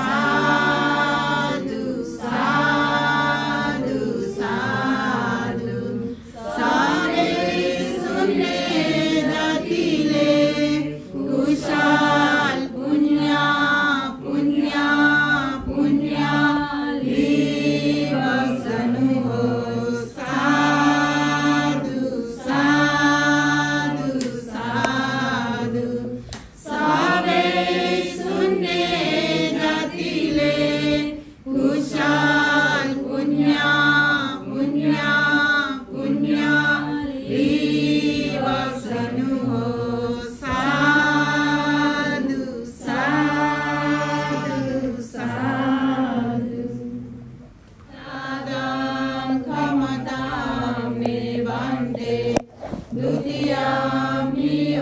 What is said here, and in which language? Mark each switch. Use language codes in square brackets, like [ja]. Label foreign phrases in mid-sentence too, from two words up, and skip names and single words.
[ne] साधु साधु साधु सबै सुन्ने जतिले कुशल पुण्य पुण्य पुण्य लिबस्नुहोस्। साधु साधु साधु सबै सुन्ने जतिले कुशल पुण्य पुण्य पुण्य लिबस्नुहोस्। [pi] साधु साधु साधु साधं क्षमतां मे वन्दे द्वितीयं हि